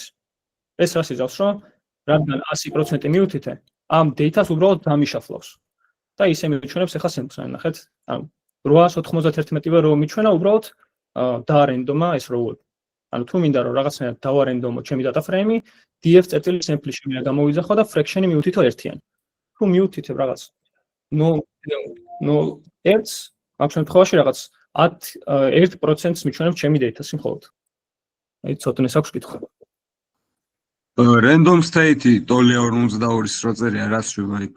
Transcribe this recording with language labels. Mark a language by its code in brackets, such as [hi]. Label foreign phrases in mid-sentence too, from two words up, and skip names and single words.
[ka] ეს რას იზავს, რომ რადგან 100% მივუთითე, ამ data-ს უბრალოდ დამიშაფლავს. და ისე მიჩვენებს ახლა samples-ს, ნახეთ, ანუ 891-ვე row მიჩვენა, უბრალოდ დაარენდომა ეს row-ები. ანუ თუ მინდა რომ რაღაცნაირად დავარენდომო ჩემი [en] data frame-ი, [ka] df.sample შემიძლია გამოვიძახო და fraction-ი მივუთითო ერთიანი. თუ მივუთითებ რაღაც 0.01, ამ შემთხვევაში რაღაც 1%-ს მიჩვენებს ჩემი data-ს მხოლოდ. აი ცოტნეს აქვს კითხვა. [en] Random state-ი [ka] ტოლია 42-ის რო წერია, რას შვება იქ?